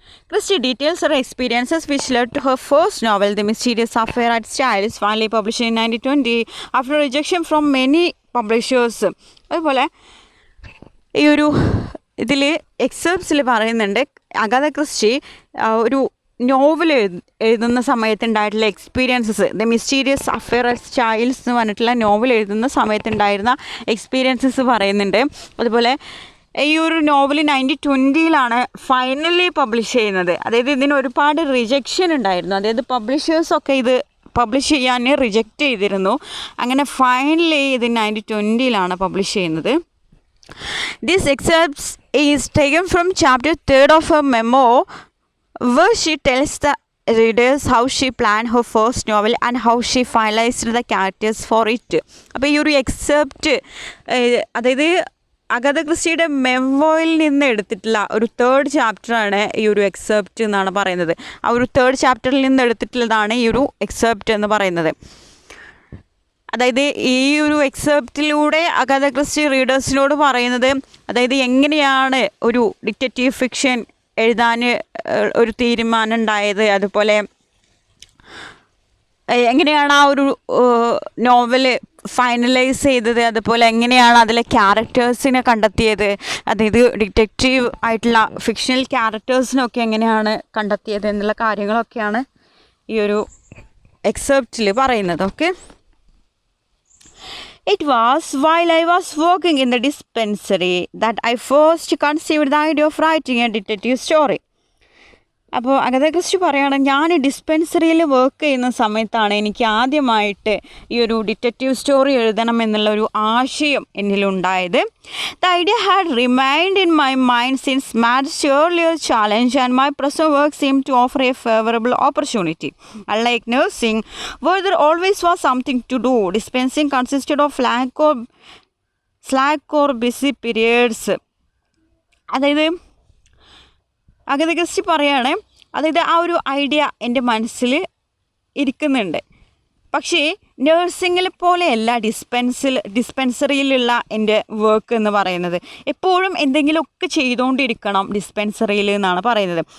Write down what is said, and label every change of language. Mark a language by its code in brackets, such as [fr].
[en] Christie details her experiences which led to her first novel, The Mysterious Affair at Styles, finally published in 1920 after rejection from many publishers. [ml] അതുപോലെ ഈ ഒരു ഇതിൽ എക്സെപ്റ്റ്സിൽ പറയുന്നുണ്ട് അഗാഥ Christy ഒരു novel എഴുതുന്ന സമയത്തുണ്ടായിട്ടുള്ള experiences, the mysterious affair at styles എന്ന് പറഞ്ഞിട്ടുള്ള novel എഴുതുന്ന സമയത്തുണ്ടായിരുന്ന എക്സ്പീരിയൻസസ് പറയുന്നുണ്ട്. അതുപോലെ ഈ ഒരു നോവൽ 1920-ലാണ് ഫൈനലി പബ്ലിഷ് ചെയ്യുന്നത്. അതായത് ഇതിന് ഒരുപാട് റിജക്ഷൻ ഉണ്ടായിരുന്നു, അതായത് പബ്ലിഷേഴ്സൊക്കെ ഇത് പബ്ലിഷ് ചെയ്യാൻ റിജക്റ്റ് ചെയ്തിരുന്നു. അങ്ങനെ ഫൈനലി ഇത് 1920-ലാണ് പബ്ലിഷ് ചെയ്യുന്നത്. [en] This excerpts is taken from chapter 3 of her memoir where she tells the readers how she planned her first novel and how she finalized the characters for it. [ml] അപ്പോൾ ഈ ഒരു except, അതായത് അഗാഥ ക്രിസ്റ്റിയുടെ മെമ്മോയിൽ നിന്ന് എടുത്തിട്ടുള്ള ഒരു 3rd ചാപ്റ്ററാണ് ഈ ഒരു എക്സെപ്റ്റ് എന്നാണ് പറയുന്നത്. ആ ഒരു 3rd ചാപ്റ്ററിൽ നിന്ന് എടുത്തിട്ടുള്ളതാണ് ഈ ഒരു എക്സെപ്റ്റ് എന്ന് പറയുന്നത്. അതായത് ഈ ഒരു എക്സെപ്റ്റിലൂടെ അഗാഥ ക്രിസ്റ്റി റീഡേഴ്സിനോട് പറയുന്നത്, അതായത് എങ്ങനെയാണ് ഒരു ഡിറ്റക്റ്റീവ് ഫിക്ഷൻ എഴുതാൻ ഒരു തീരുമാനം ഉണ്ടായത്, അതുപോലെ എങ്ങനെയാണ് ആ ഒരു നോവല് ഫൈനലൈസ് ചെയ്തത്, അതുപോലെ എങ്ങനെയാണ് അതിലെ ക്യാരക്ടേഴ്സിനെ കണ്ടെത്തിയത്, അതായത് ഡിറ്റക്റ്റീവ് ആയിട്ടുള്ള ഫിക്ഷണൽ ക്യാരക്ടേഴ്സിനൊക്കെ എങ്ങനെയാണ് കണ്ടെത്തിയത് എന്നുള്ള കാര്യങ്ങളൊക്കെയാണ് ഈ ഒരു എക്സെപ്റ്റിൽ പറയുന്നത്. [en] Okay, It was while I was working in the dispensary that I first conceived the idea of writing a detective story. [ml] അപ്പോൾ അഗാഥ ക്രിസ്റ്റി പറയുകയാണ്, ഞാൻ ഡിസ്പെൻസറിയിൽ വർക്ക് ചെയ്യുന്ന സമയത്താണ് എനിക്ക് ആദ്യമായിട്ട് ഈ ഒരു ഡിറ്റക്റ്റീവ് സ്റ്റോറി എഴുതണം എന്നുള്ള ഒരു ആശയം എന്നിലുണ്ടായത്. [en] The idea had remained in my mind since Madge's earlier challenge and my present work seem to offer a favourable opportunity. Unlike nursing, where there always was something to do, dispensing consisted of slack or busy periods. [ml] അതായത് അഗാഥ Christy പറയുകയാണ്, അതായത് ആ ഒരു idea എൻ്റെ മനസ്സിൽ ഇരിക്കുന്നുണ്ട്, പക്ഷേ നേഴ്സിങ്ങിൽ പോലെയല്ല ഡിസ്പെൻസറിയിലുള്ള എൻ്റെ വർക്ക് എന്ന് പറയുന്നത്. എപ്പോഴും എന്തെങ്കിലുമൊക്കെ ചെയ്തുകൊണ്ടിരിക്കണം ഡിസ്പെൻസറിയിൽ എന്നാണ് പറയുന്നത്.